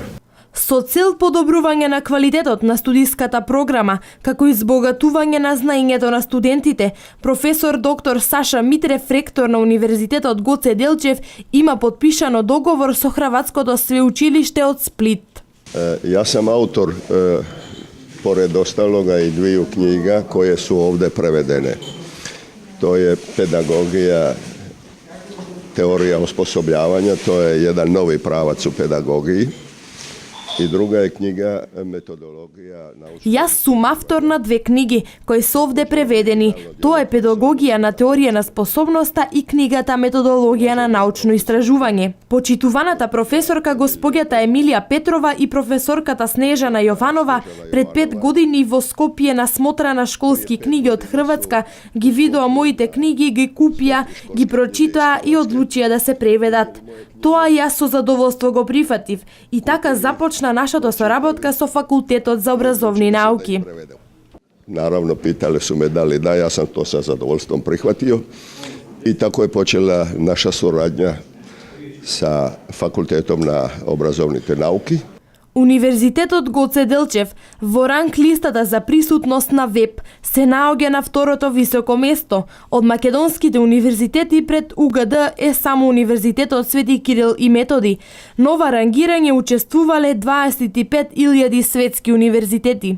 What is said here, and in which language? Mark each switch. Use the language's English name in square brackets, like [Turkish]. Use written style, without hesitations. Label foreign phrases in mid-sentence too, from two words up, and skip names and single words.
[Macedonian] Со цел подобрување на квалитетот на студиската програма, како и збогатување на знаењето на студентите, професор доктор Саша Митрев, ректор на Универзитетот Гоце Делчев, има подпишано договор со Хрватското свеучилиште од Сплит. [Croatian] Ja sam autor, pored ostaloga, i dviju knjiga koje su ovde prevedene. To je pedagogija, teorija osposobljavanja, to je jedan novi pravac u pedagogiji. [Macedonian] И друга е книга методологија научна. Јас сум автор на 2 книги кои се овде преведени. Тоа е педагогија на теорија на способноста и книгата Методологија на научно истражување. Почитуваната професорка госпоѓата Емилија Петрова и професорката Снежана Јованова пред 5 години во Скопје на смотра на школски книги од Хрватска ги видоа моите книги, ги купија, ги прочитаа и одлучија да се преведат. Тоа јас со задоволство го прифатив и така започна нашата соработка со Факултетот за образовни науки. [Croatian] Naravno, pitali su me da li da, ja sam to sa zadovoljstvom prihvatio i tako je počela naša suradnja sa Fakultetom [Macedonian] na obrazovните науки. Универзитетот Гоце Делчев во ранг листата за присутност на веб се наоѓа на второто високо место. Од македонските универзитети пред УГД е само Универзитетот Свети Кирил и Методи. Нова рангирање учествувале 25.000 светски универзитети.